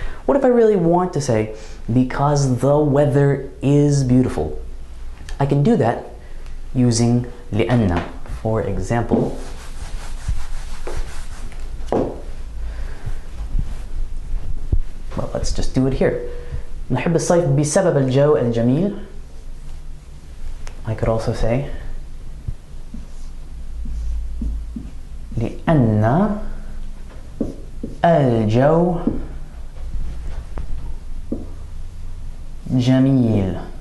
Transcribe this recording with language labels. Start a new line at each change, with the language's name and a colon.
English: What if I really want to say because the weather is beautiful? I can do that using لأن. For example, well, let's just do it here.
Arabic: نحب الصيف بسبب الجو الجميل.
English: I could also say
Arabic: لأن الجو جميل.